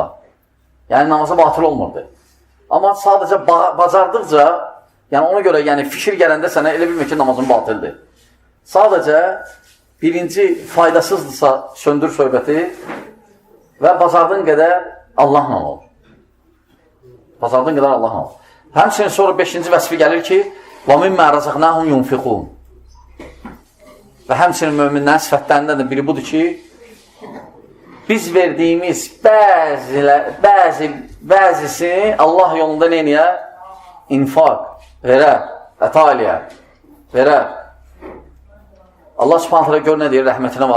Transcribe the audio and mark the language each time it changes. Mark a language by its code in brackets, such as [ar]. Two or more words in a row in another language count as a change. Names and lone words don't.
[az] Yəni, namazı batıl olmurdu. Amma sadəcə bacardıqca, yəni ona görə fikir gələndə sənə elə bilmir ki, namazın batıldır. Sadəcə, birinci faydasızdırsa söndür söhbəti və bacardığın qədər Allahla ol. Bacardığın qədər Allahla ol. Həmçinin sonra 5-ci vəsfi gəlir ki, [ar] وَمِمَّا رَزَقْنَاهُمْ يُنْفِقُونَ [az] Və həmçinin möminlərin sifətlərindən də biri budur ki, biz verdiyimiz bəzisini Allah yolunda neyniyə? İnfaq, verər, əta eləyər, verər. Allah subhanətlə gör nə deyir, rəhmətinə var.